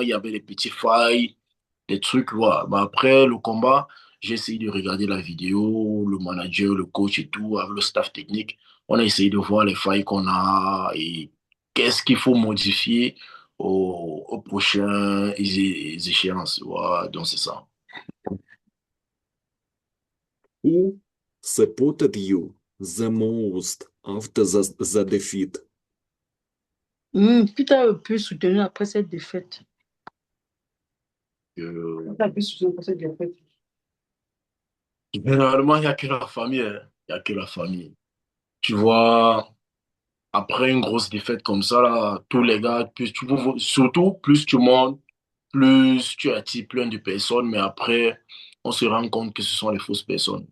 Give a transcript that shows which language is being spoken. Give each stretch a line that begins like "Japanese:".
French: Il y avait des petits failles, des trucs. Voilà. Mais après le combat, j'ai essayé de regarder la vidéo, le manager, le coach et tout, avec le staff technique. On a essayé de voir les failles qu'on a et qu'est-ce qu'il faut modifier aux prochaines échéances. Voilà. Donc, c'est ça.
English: Who supported you the most after the defeat?
French: Qui t'a le plus soutenu après cette défaite? Euh, Qui t'a le plus soutenu après cette défaite? Généralement, il n'y a que la famille, hein. Il n'y a que la famille. Tu vois, après une grosse défaite comme ça, là, tous les gars, surtout plus tu montes, plus tu attires plein de personnes, mais après, on se rend compte que ce sont les fausses personnes.